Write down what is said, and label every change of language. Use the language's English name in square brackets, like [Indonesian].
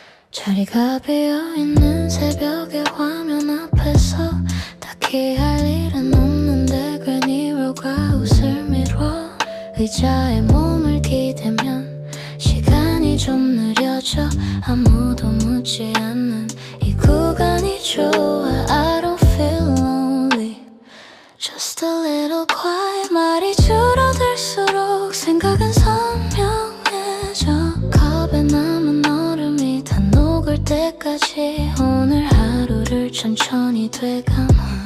[Korean] 자리가 비어있는 새벽의 화면 앞에서 딱히 할 일은 없는데 괜히 뭘까 웃을 미뤄. 의자에 몸을 기대면 시간이 좀 느려져. 아무도 묻지 않는 이 구간이 좋아. [English] I don't feel lonely, just a little quiet. [Korean] 말이 줄어들수록 생각은 선명해져. 저 컵에 남은 얼음이 다 녹을 때까지 오늘 하루를 천천히 되감아.